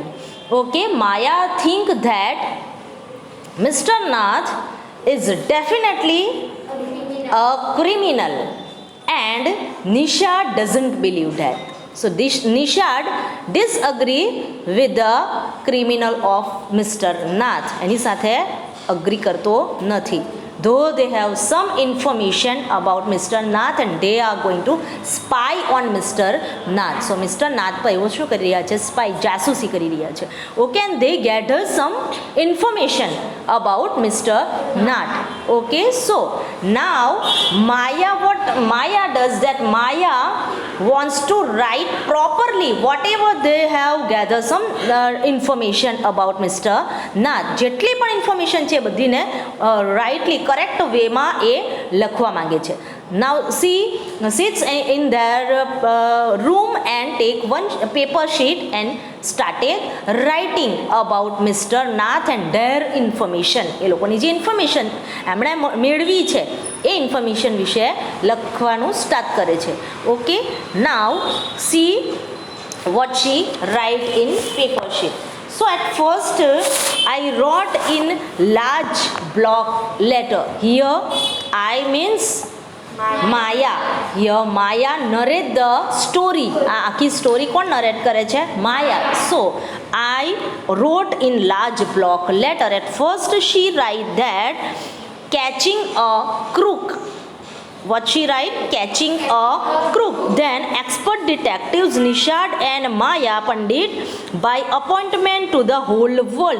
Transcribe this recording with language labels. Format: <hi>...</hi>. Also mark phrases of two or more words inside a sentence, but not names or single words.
<en>Okay, Maya think that Mr. Nath is definitely a criminal and Nishad doesn't believe that. So Nishad disagree with the criminal of Mr. Nath.</en> <gu>એની સાથે agree કરતો નથી.</gu> <en>Though they have some information about Mr. Nath and they are going to spy on Mr.</en> <gu>Nath. So Mr. Nath પર એવું શું કરી રહ્યા છે? Spy, જાસૂસી કરી રહ્યા છે.</gu> <en>Okay, and they gather some information about Mr. Nath. Okay, so now what Maya does, that Maya wants to write properly whatever they have gathered some information about Mr. Nath.</en> <gu>જેટલી પણ information છે બધીને</gu> <en>rightly correct way</en> <gu>માં એ લખવા માંગે છે.</gu> <en>Now she sits in their room and take one paper sheet and started writing about Mr. Nath and their information.</en> <gu>એ લોકોની જે information એમણે મેળવી છે એ information વિશે લખવાનું સ્ટાર્ટ કરે છે.</gu> <en>Okay, now see what she write in paper sheet. So at first I wrote in large block letter. Here I means Maya. Here Maya narrate the story.</en> <gu>આખી સ્ટોરી કોણ નરેટ કરે છે? Maya.</gu> <en>So I wrote in large block letter. At first she write that catching a crook. What she write? Catching a crook. Then expert detectives Nishad and Maya Pandit by appointment to the whole world.</en>